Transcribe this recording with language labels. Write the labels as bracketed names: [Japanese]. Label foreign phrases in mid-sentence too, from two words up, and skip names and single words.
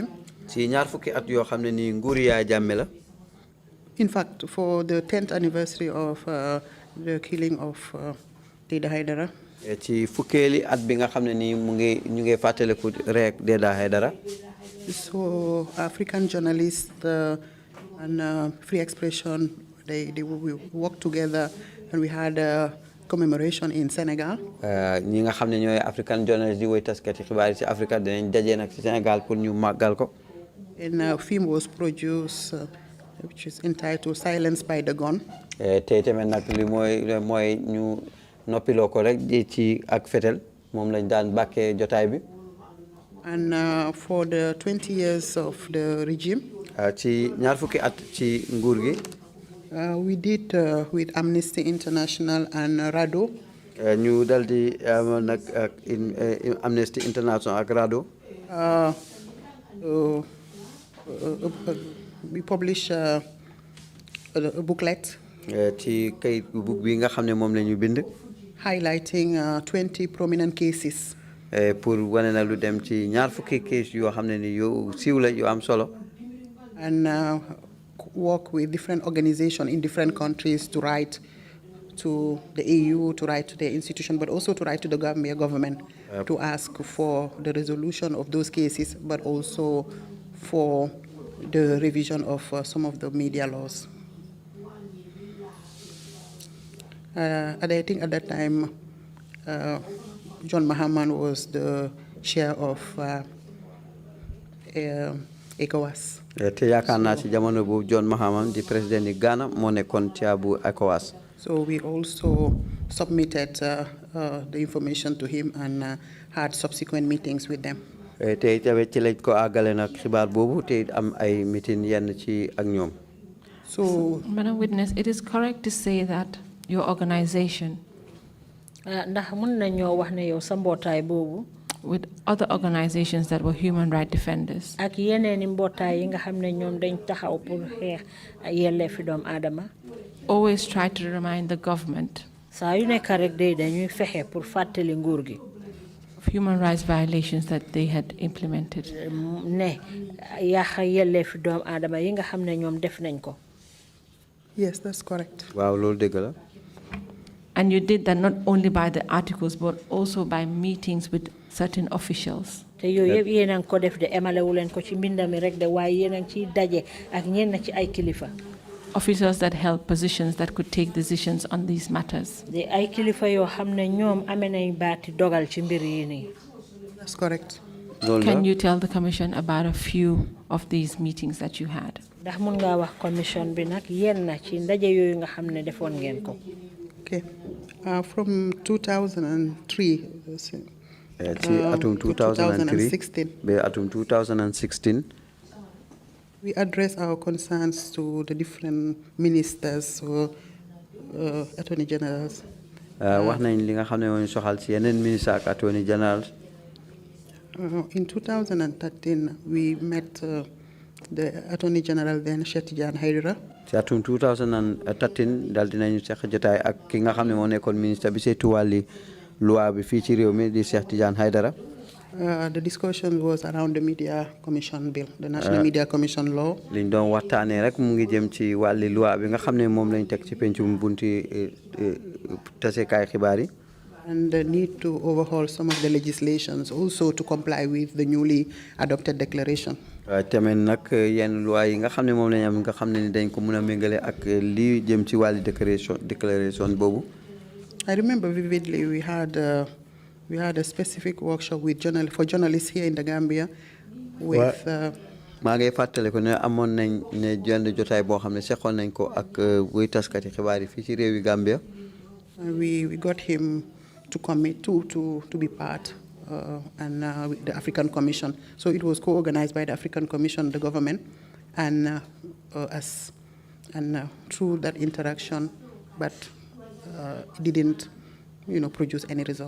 [Wolof] ci ñaar fukki at yoo xam ne nii nguuri Yaya Jammeh la. [English] In fact, for the 10th anniversary of the killing of Deda Haidara. [Wolof] ci fukkeeli at bi nga xam ne nii ñu ngi fàttaliku rek Deda Haidara. [English] So African journalists and free expression, they work together, and we had a commemoration in Senegal. [Wolof] ñi nga xam ne ñooy [English] African journalists [Wolof] di woy taskati xibaar ci Afrique dinañ daje nag ci Sénégal pour ñu màggal ko. [English] And a film was produced which is entitled Silence by the Gun. [Wolof] tey tamit nag li mooy ñu noppiloo ko rek ci ak fetel moom lañ daan bàkkee jotaay bi. [English] And for the 20 years of the regime. [Wolof] ci ñaar fukki at ci nguur gi. [English] We did with Amnesty International and RADO. [Wolof] ñu dal di nag ak Amnesty International ak RADO. [English] We publish a booklet. [Wolof] ci kayit book bi nga xam ne moom la ñu bind. [English] Highlighting 20 prominent cases. [Wolof] pour wane na lu dem ci ñaar fukki case yoo xam ne ni yu siiw la yu am solo. [English] And work with different organizations in different countries to write to the EU, to write to the institution, but also to write to the Gambia government to ask for the resolution of those cases, but also for the revision of some of the media laws. And I think at that time, John Mahama was the chair of ECOWAS. [Wolof] te yaakaar naa ci jamono bu John Mahama di président ni Ghana moo nekkoon ci bu ECOWAS. [English] So we also submitted the information to him and had subsequent meetings with them. [Wolof] te tamit ci lañ ko àggale nag xibaar boobu te am ay meeting yenn ci ak ñoom. [English] So, Madam Witness, it is correct to say that your organization. [Wolof] ndax mën nañoo wax ne yow sa mbootaay boobu. [English] with other organizations that were human rights defenders. [Wolof] Ak yeneen mbootaay yi nga xam ne ñoom dañ taxaw pour xeex yelleefi doomu aadama. [English] Always try to remind the government [Wolof] saa yu nekk rek day dañuy fexe pour fàttali nguur gi [English] of human rights violations that they had implemented. [Wolof] Ne yàq yelleefi doomu aadama yi nga xam ne ñoom def nañ ko. [English] Yes, that's correct. [Wolof] Waaw loolu dëgg la. [English] And you did that not only by the articles, but also by meetings with certain officials. [Wolof] Te yooyu yëpp yéen a ngi ko def de emalewu leen ko ci mbindami rek de waaye yéen a ngi ciy daje ak ñenn ci ay kilifa. [English] Officers that held positions that could take decisions on these matters. [Wolof] De ay kilifa yoo xam ne ñoom amee nañ baati dogal ci mbir yi nii. [English] That's correct. Can you tell the Commission about a few of these meetings that you had? [Wolof] Ndax mun ngaa wax commission bi nag yenn ci ndaje yooyu nga xam ne defoon ngeen ko. [English] Okay. From 2003 [Wolof] atum 2016 be atum 2016 [English] we address our concerns to the different ministers or attorney generals. [Wolof] Wax nañ li nga xam ne moo ñu soxal ci yeneen ministre ak [English] attorney generals. In 2013 we met the Attorney General then Cheikh Tidiane Haidara. [Wolof] ci atum 2013 dal dinañu seq jotaay ak ki nga xam ne moo nekkoon ministre bi saytu wàlli loi bi fii ci réew mi di Cheikh Tidiane Haidara. [English] The discussion was around the Media Commission Bill, the National Media Commission Law. [Wolof] liñ doon waxtaanee rek mu ngi jëm ci wàlli loi bi nga xam ne moom lañ teg ci pencum bunti tasekaay xibaar yi. [English] And the need to overhaul some of the legislations also to comply with the newly adopted declaration. [Wolof] Tamit nag yenn loi yi nga xam ne moom lañ am nga xam ne ni dañ ko mën a méngale ak lii jëm ci wàlli déclaration boobu. [English] I remember vividly we had a specific workshop with for journalists here in the Gambia with [Wolof] maa ngi fàttale ko ne amoon nañ ne jenn jotaay boo xam ne seqoon nañ ko ak wuy taskati xibaar yi fii ci réewi Gambia. [English] We got him to commit to be part and with the African Commission. So it was co-organized by the African Commission, the government, and us. And through that interaction, but it didn't, produce any result.